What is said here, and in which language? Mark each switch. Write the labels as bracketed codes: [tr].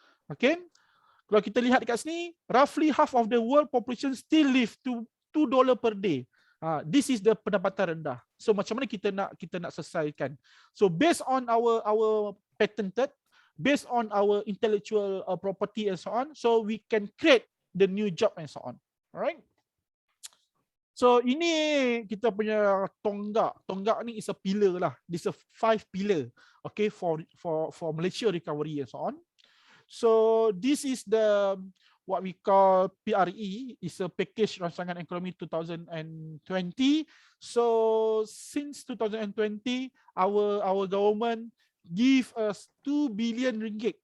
[en] Okay. [ms] Kalau kita lihat dekat sini, [en] roughly half of the world population still live to $2 per day. This is the [ms] pendapatan rendah. [en] So [ms] macam mana kita nak selesaikan? [en] So based on our patented, based on our intellectual property and so on, so we can create the new job and so on. Alright. [ms] So ini kita punya tonggak. Tonggak ni [en] is a pillar [ms] lah. [en] This is a 5 pillar, okay, for Malaysia recovery and so on. So this is the what we call PRE, is a package rancangan ekonomi 2020. So since 2020, our government give us 2 billion ringgit.